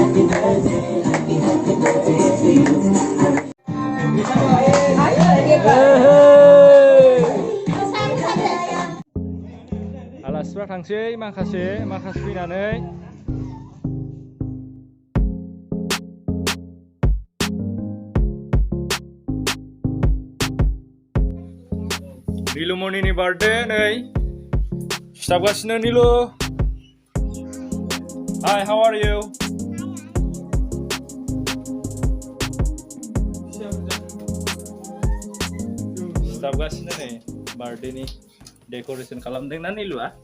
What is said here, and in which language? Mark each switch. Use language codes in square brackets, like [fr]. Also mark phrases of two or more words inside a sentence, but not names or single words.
[brx] Alasra थांसै माखासे फैनानै Nilumoniनि birthday नै सिथाबगासिनो निलु Hi, [en] how are you? [brx] सिथाबगासिनो नै birthday नि decoration खालामदोंना निलुआ?